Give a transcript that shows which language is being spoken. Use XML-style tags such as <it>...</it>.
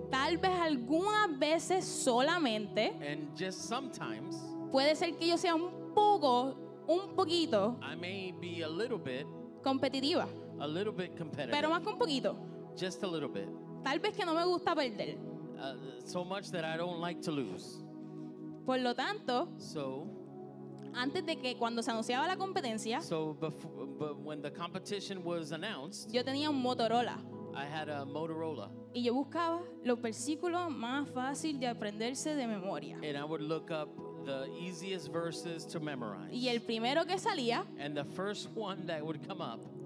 <es>tal vez algunas veces solamente,</es> <en>and just sometimes</en> <es>puede ser que yo sea un poquito</es> <en>I may be a little bit</en> <es>competitiva,</es> <en>competitive,</en> <es>pero más que un poquito.</es> <en>just a little bit.</en> <es>Tal vez que no me gusta perder.</es> <en>So much that I don't like to lose.</en> <es>Por lo tanto,</es> <en>So</en> <es>antes de que cuando se anunciaba la competencia,</es> <en>but when the competition was announced,</en> <es>yo tenía un Motorola</es> <en>I had a Motorola,</en> <es>y yo buscaba los versículos más fáciles de aprenderse de memoria.</es> <en>and I would look up the easiest verses to memorize.</en> <es>Y el primero que salía</es> <en>And the first one that would come up</en>